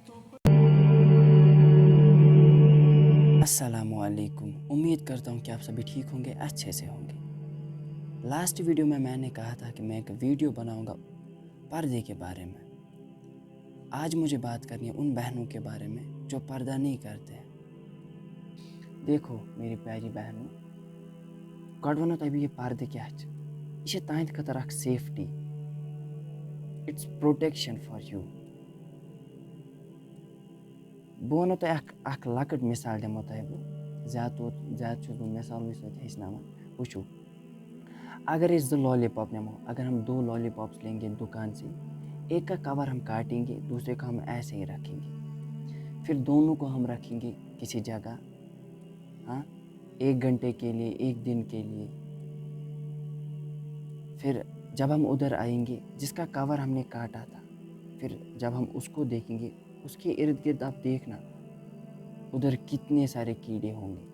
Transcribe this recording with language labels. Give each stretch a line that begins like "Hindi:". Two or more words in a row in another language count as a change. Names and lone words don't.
Urdu: السلام علیکم, امید کرتا ہوں کہ آپ سبھی ٹھیک ہوں گے, اچھے سے ہوں گے.
English: last video
Urdu: میں نے کہا تھا کہ میں ایک ویڈیو بناؤں گا پردے کے بارے میں. آج مجھے بات کرنی ہے ان بہنوں کے بارے میں جو پردہ نہیں کرتے ہیں. دیکھو میری پیاری بہنوں,
Kashmiri: گۄڈٕ وَنو تۄہہِ بہٕ یہِ پردٕ کیٛاہ چھِ. یہِ چھِ تُہنٛدِ خٲطرٕ اکھ سیفٹی,
English: it's protection for you.
Kashmiri: بہٕ وَنو تۄہہِ اکھ لۄکٕٹ مثال دِمو تۄہہِ بہٕ, زیادٕ چھُس بہٕ مثالٕے سۭتۍ ہیٚچھناوان. وٕچھو, اگر أسۍ 2 لالی پاپ نِمو,
Urdu: اگر ہم 2 لالی پاپس لیں گے دکان سے, ایک کا کور ہم کاٹیں گے, دوسرے کو ہم ایسے ہی رکھیں گے. پھر دونوں کو ہم رکھیں گے کسی جگہ, ہاں, 1 گھنٹے کے لیے, 1 دن کے لیے. پھر جب ہم ادھر آئیں گے جس کا کور ہم نے کاٹا تھا, پھر جب ہم اس کو دیکھیں گے, اس کے ارد گرد آپ دیکھنا ادھر کتنے سارے کیڑے ہوں گے.